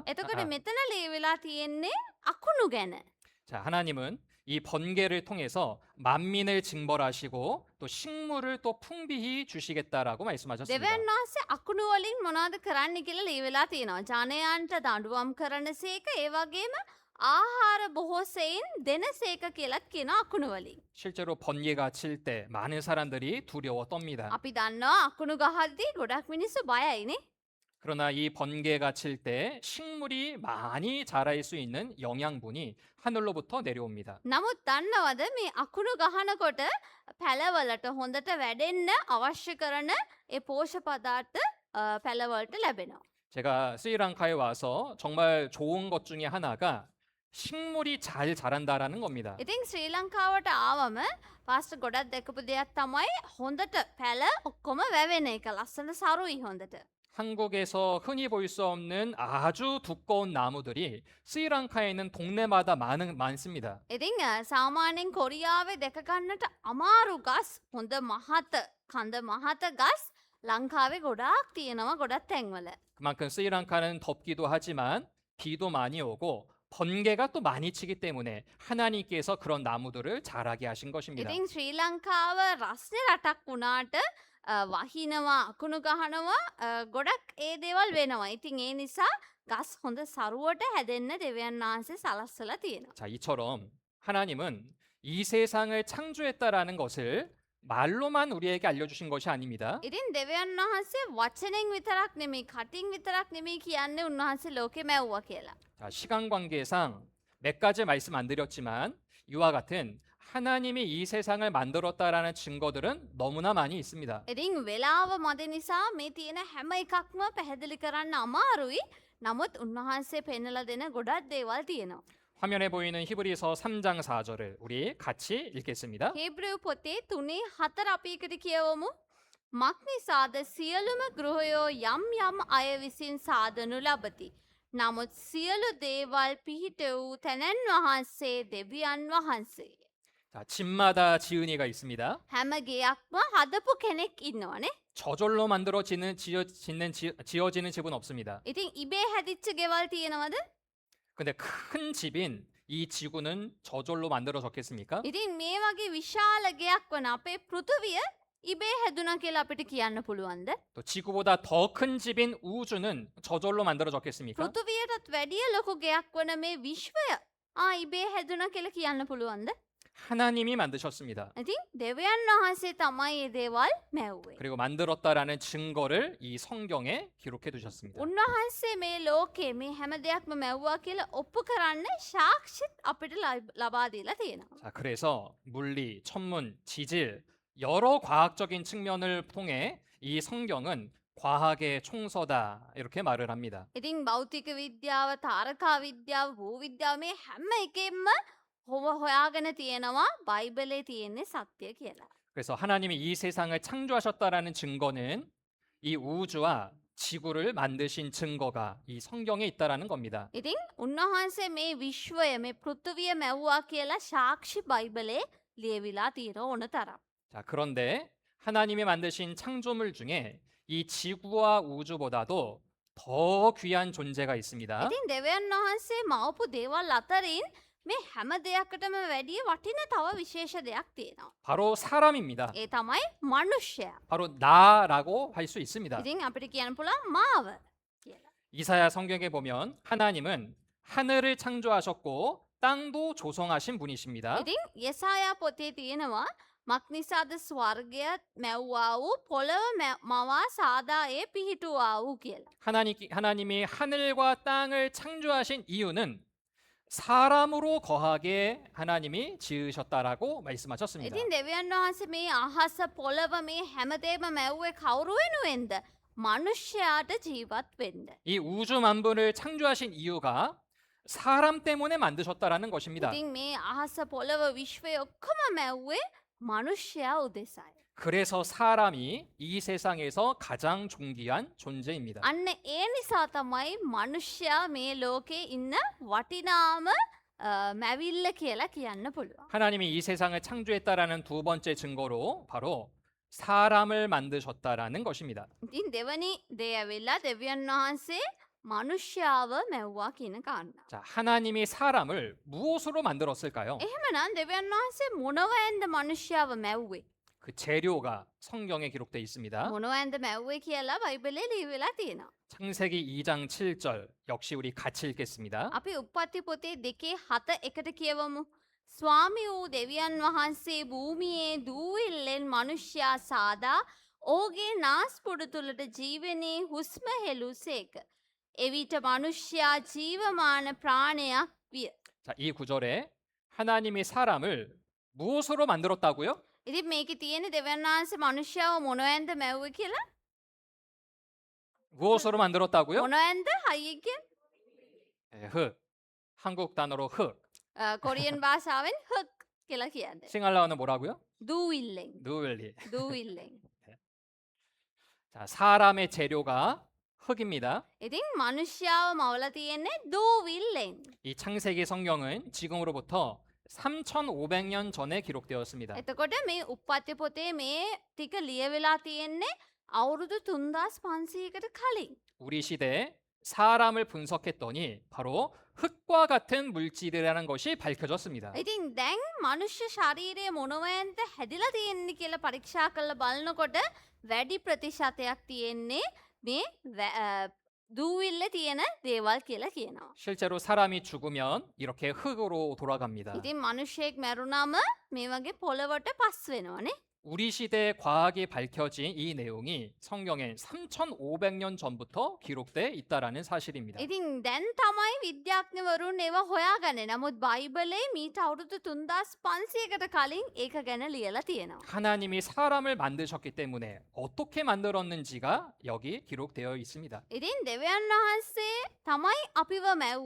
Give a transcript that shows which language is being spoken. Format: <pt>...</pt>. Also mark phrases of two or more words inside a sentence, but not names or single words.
<si>එතකොට මෙතන ලියවිලා තියෙන්නේ අකුණු ගැන.</si> <ko>자, 하나님은 이 번개를 통해서 만민을 징벌하시고 또 식물을 또 풍비히 주시겠다라고 말씀하셨습니다.</ko> <si>දෙවියන් වහන්සේ අකුණු වලින් මොනවද කරන්න කියලා ලියවිලා තියෙනවා. ජනයන්ට දඬුවම් කරනසේක ඒ වගේම ආහාර බොහෝසෙයින් දෙනසේක කියලාත් කියන අකුණු වලින්.</si> <ko>실제로 번개가 칠 때 많은 사람들이 두려워 떱니다.</ko> <si>අපි දන්නවා අකුණු ගහද්දී ගොඩක් මිනිස්සු බයයිනේ.</si> <ko>그러나 이 번개가 칠 때 식물이 많이 자랄 수 있는 영양분이 하늘로부터 내려옵니다.</ko> <si>නමුත් දන්නවද මේ අකුණු ගහනකොට පැලවලට හොඳට වැඩෙන්න අවශ්‍ය කරන ඒ පෝෂ පදාර්ථ පැලවලට ලැබෙනවා.</si> <ko>제가 스리랑카에 와서 정말 좋은 것 중에 하나가 식물이 잘 자란다라는 겁니다.</ko> <si>ඉතින් ශ්‍රී ලංකාවට ආවම පාස්ටර් ගොඩක් දැකපු දෙයක් තමයි හොඳට පැල ඔක්කොම වැවෙන එක. ලස්සන සරුයි හොඳට.</si> <ko>한국에서 흔히 볼 수 없는 아주 두꺼운 나무들이 스리랑카에는 동네마다 많습니다.</ko> <si>ඉතින් සාමාන්‍යයෙන් කොරියාවේ දැක ගන්නට අමාරු ගස් හොඳ මහත කඳ මහත ගස් ලංකාවේ ගොඩාක් තියෙනවා ගොඩක් තැන්වල.</si> <ko>그만큼 스리랑카는 덥기도 하지만 비도 많이 오고 번개가 또 많이 치기 때문에 하나님께서 그런 나무들을 자라게 하신 것입니다.</ko> <si>ඉතින් ශ්‍රී ලංකාව රස්නේ රටක් වුණාට වහිනවා අකුණු ගහනවා ගොඩක් ඒ දේවල් වෙනවා. ඉතින් ඒ නිසා ගස් හොඳ සරුවට හැදෙන්න දෙවියන් වහන්සේ සලස්සලා තියෙනවා.</si> <ko>자, 이처럼 하나님은 이 세상을 창조했다라는 것을 말로만 우리에게 알려주신 것이 아닙니다.</ko> <si>ඉතින් දෙවියන් වහන්සේ වචනෙන් විතරක් නෙමෙයි කටින් විතරක් නෙමෙයි කියන්නේ උන්වහන්සේ ලෝකෙ මැව්වා කියලා.</si> <ko>자, 시간 관계상 몇 가지 말씀 안 드렸지만 이와 같은 하나님이 이 세상을 만들었다라는 증거들은 너무나 많이 있습니다.</ko> <si>ඉතින් වෙලාව මද නිසා මේ තියෙන හැම එකක්ම පැහැදිලි කරන්න අමාරුයි. නමුත් උන්වහන්සේ පෙන්නලා දෙන ගොඩක් දේවල් තියෙනවා.</si> <ko>화면에 보이는 히브리서 3장 4절을 우리 같이 읽겠습니다.</ko> <si>හේබ්‍රෙව් පොතේ 3:4 අපි එකට කියවමු. මක් නිසාද සියලුම ගෘහයෝ යම් යම් අය විසින් සාදනු ලබති. නමුත් සියලු දේවල් පිහිට වූ තැනැන් වහන්සේ දෙවියන් වහන්සේ.</si> <ko>자, 집마다 지은이가 있습니다.</ko> <si>හැම ගෙයක්ම හදපු කෙනෙක් ඉන්නවනේ.</si> <ko>저절로 만들어지는 지어지는 집은 없습니다.</ko> <si>ඉතින් ඉබේ හැදිච්ච ගෙවල් තියෙනවද?</si> <ko>근데 큰 집인 이 지구는 저절로 만들어졌겠습니까?</ko> <si>ඉතින් මේ වගේ විශාල ගෙයක් වන අපේ පෘථුවිය ඉබේ හැදුනා කියලා අපිට කියන්න පුළුවන්ද?</si> <ko>또 지구보다 더 큰 집인 우주는 저절로 만들어졌겠습니까?</ko> <si>පෘථුවියටත් වැඩිය ලොකු ගෙයක් වන මේ විශ්වය ඉබේ හැදුනා කියලා කියන්න පුළුවන්ද?</si> <ko>하나님이 만드셨습니다.</ko> <si>ඉතින් දෙවියන් වහන්සේ තමයි මේ දේවල් මැව්වේ.</si> <ko>그리고 만들었다라는 증거를 이 성경에 기록해 두셨습니다.</ko> <si>උන්වහන්සේ මේ ලෝකේ මේ හැම දෙයක්ම මැව්වා කියලා ඔප්පු කරන්න සාක්ෂිත් අපිට ලබා දීලා තියෙනවා.</si> <ko>자, 그래서 물리, 천문, 지질 여러 과학적인 측면을 통해 이 성경은 과학의 총서다 이렇게 말을 합니다.</ko> <si>ඉතින් භෞතික විද්‍යාව, තාරකා විද්‍යාව, භූ විද්‍යාව මේ හැම එකෙන්ම හොයාගෙන තියෙනවා බයිබලේ තියෙන්නේ සත්‍ය කියලා.</si> <ko>그래서 하나님이 이 세상을 창조하셨다라는 증거는 이 우주와 지구를 만드신 증거가 이 성경에 있다라는 겁니다.</ko> <si>ඉතින් උන්වහන්සේ මේ විශ්වය මේ පෘථුවිය මැව්වා කියලා සාක්ෂි බයිබලේ ලියවිලා තියෙන ඕන තරම්.</si> <ko>자, 그런데 하나님이 만드신 창조물 중에 이 지구와 우주보다도 더 귀한 존재가 있습니다.</ko> <si>ඉතින් දෙවියන් වහන්සේ මවපු දේවල් අතරින් මේ හැම දෙයකටම වැඩිය වටින තව විශේෂ දෙයක් තියෙනවා.</si> <ko>바로 사람입니다.</ko> <si>ඒ තමයි මනුෂ්‍යයා.</si> <ko>바로 나라고 할 수 있습니다.</ko> <si>ඉතින් අපිට කියන්න පුළුවන් මාව කියලා.</si> <ko>이사야 성경에 보면 하나님은 하늘을 창조하셨고 땅도 조성하신 분이십니다.</ko> <si>ඉතින් 예사යා පොතේ තියෙනවා මක් නිසාද ස්වර්ගයත් මැව්වා වූ පොළව මවා සාදා ඒ පිහිටුවා වූ කියලා.</si> <ko>하나님이 하늘과 땅을 창조하신 이유는 사람으로 거하게 하나님이 지으셨다라고 말씀하셨습니다.</ko> <si>ඉතින් දෙවියන් වහන්සේ මේ අහස පොළව මේ හැමදේම මැව්වේ කවුරු වෙනුවෙන්ද? මනුෂ්‍යයාට ජීවත් වෙන්න.</si> <ko>이 우주 만물을 창조하신 이유가 사람 때문에 만드셨다라는 것입니다.</ko> <si>ඉතින් මේ අහස පොළව විශ්වය ඔක්කොම මැව්වේ මනුෂ්‍යයා උදෙසායි.</si> <ko>그래서 사람이 이 세상에서 가장 존귀한 존재입니다.</ko> <si>අන්න ඒ නිසා තමයි මනුෂ්‍යයා මේ ලෝකේ ඉන්න වටිනාම මැවිල්ල කියලා කියන්න පුළුවන්.</si> <ko>하나님이 이 세상을 창조했다라는 두 번째 증거로 바로 사람을 만드셨다라는 것입니다.</ko> <si>ඉතින් දෙවනි දේ ඇවිල්ලා දෙවියන් වහන්සේ මනුෂ්‍යාව මැව්වා කියන කාරණා.</si> <ko>자, 하나님이 사람을 무엇으로 만들었을까요?</ko> <si>එහෙමනම් දෙවියන් වහන්සේ මොනවෙන්ද මනුෂ්‍යාව මැව්වේ?</si> <ko>그 재료가 성경에 기록되어 있습니다.</ko> <si>මොනවෙන්ද මැව්වේ කියලා බයිබලේ ලියවිලා තියෙනවා.</si> <ko>창세기 2장 7절 역시 우리 같이 읽겠습니다.</ko> <si>අපි උප්පත්ති පොතේ 2:7 එකට කියවමු. ස්වාමී වූ දෙවියන් වහන්සේ භූමියේ දූවිල්ලෙන් මනුෂ්‍යයා සාදා ඔහුගේ නාස්පුඩු තුලට ජීවනයේ හුස්ම හෙළුසේක. එවිට මනුෂ්‍යයා ජීවමාන ප්‍රාණයක් විය.</si> <ko>자, 이 구절에 하나님이 사람을 무엇으로 만들었다고요?</ko> <si>ඉතින් මේකේ තියෙන දෙවියන් වහන්සේ මනුෂ්‍යව මොනවෙන්ද මැව්වේ කියලා?</si> <ko>무엇으로 만들었다고요?</ko> <si>මොනවෙන්ද හයියෙන් කියන්න?</si> <ko>흙. 한국 단어로 흙.</ko> <si>කොරියන් භාෂාවෙන් හක් කියලා කියන්නේ.</si> <ko>싱할라어는 뭐라고요?</ko> <si>දූවිල්ලෙන්. 누웰리. දූවිල්ලෙන්.</si> <ko>자, 사람의 재료가 흙입니다.</ko> <si>ඉතින් මනුෂ්‍යව මවලා තියෙන්නේ දූවිල්ලෙන්.</si> <ko>이 창세기 성경은 지금으로부터 3,500년 전에 기록되었습니다.</ko> <si>එතකොට මේ උප්පත්ති පොතේ මේ ටික ලියවිලා තියෙන්නේ අවුරුදු 3500කට කලින්.</si> <ko>우리 시대에 사람을 분석했더니 바로 흙과 같은 물질이라는 것이 밝혀졌습니다.</ko> <si>ඉතින් දැන් මනුෂ්‍ය ශරීරයේ මොනවෙන්ද හැදිලා තියෙන්නේ කියලා පරීක්ෂා කරලා බලනකොට වැඩි ප්‍රතිශතයක් තියෙන්නේ මේ දූවිල්ල තියෙන දේවල් කියලා කියනවා.</si> <ko>실제로 사람이 죽으면 이렇게 흙으로 돌아갑니다.</ko> <si>ඉතින් මිනිහෙක් මැරුණාම මේ වගේ පොළවට පස් වෙනවනේ.</si> <ko>우리 시대의 과학이 밝혀진 이 내용이 성경에 3,500년 전부터 기록돼 있다라는 사실입니다.</ko> <si>ඉතින් දැන් තමයි විද්‍යාඥවරුන් ඒවා හොයාගන්නේ. නමුත් බයිබලයේ මීට අවුරුදු 3500කට කලින් ඒක ගැන ලියලා තියෙනවා.</si> <ko>하나님이 사람을 만드셨기 때문에 어떻게 만들었는지가 여기 기록되어 있습니다.</ko> <si>ඉතින් දෙවියන් වහන්සේ තමයි අපිව මැව්වේ.</si>